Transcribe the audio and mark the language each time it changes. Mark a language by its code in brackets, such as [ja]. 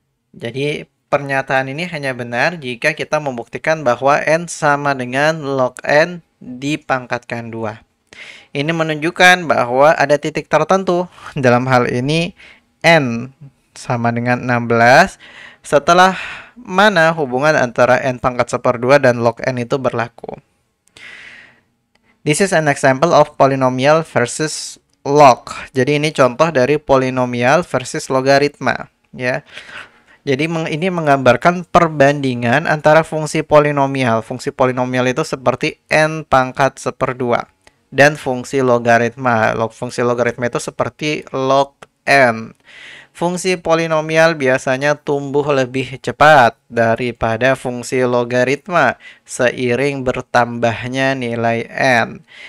[id] Jadi, pernyataan ini hanya benar jika kita membuktikan bahwa n sama dengan log n dipangkatkan 2. Ini menunjukkan bahwa ada titik tertentu, dalam hal ini n sama dengan 16, setelah mana hubungan antara n pangkat 1/2 dan log n itu berlaku. [en] This is an example of polynomial versus log. [id] Jadi ini contoh dari polinomial versus logaritma, ya. Jadi ini menggambarkan perbandingan antara fungsi polinomial. Fungsi polinomial itu seperti n pangkat 1/2 dan fungsi logaritma. Fungsi logaritma itu seperti log n. Fungsi polinomial biasanya tumbuh lebih cepat daripada fungsi logaritma seiring bertambahnya nilai n.